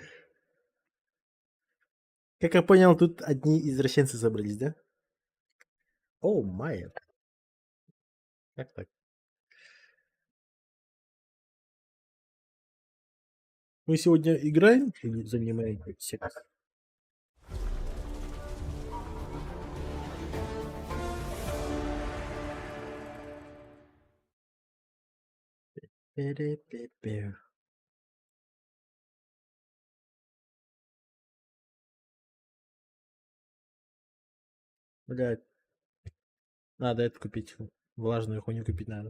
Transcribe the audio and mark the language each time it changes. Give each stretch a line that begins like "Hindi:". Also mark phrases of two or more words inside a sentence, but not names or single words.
Russian: Как я понял, тут одни извращенцы собрались, да? О, Майя. Как так? Мы сегодня играем или занимаемся? Пе-ре-пе-пе. Блядь, надо это купить. Влажную хуйню купить надо.